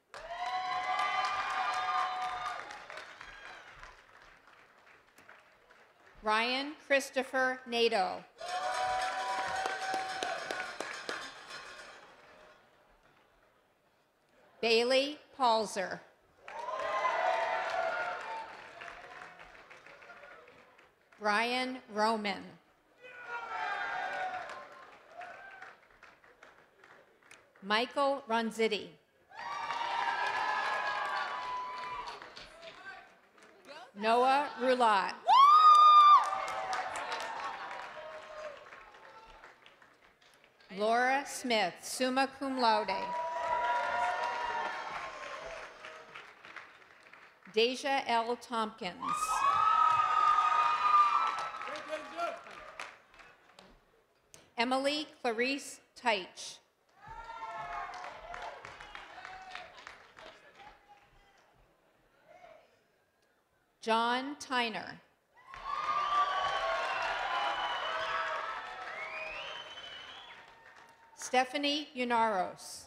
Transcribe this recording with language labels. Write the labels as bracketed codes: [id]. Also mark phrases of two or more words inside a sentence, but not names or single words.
[en] Ryan Christopher Nato. Bailey Palzer. Brian Roman. Michael Ronzitti. Noah Roulat. Laura Smith, [la] summa cum laude. [en] Deja L. Tompkins. Emily Clarice Teich. John Tyner. Stephanie Unaros.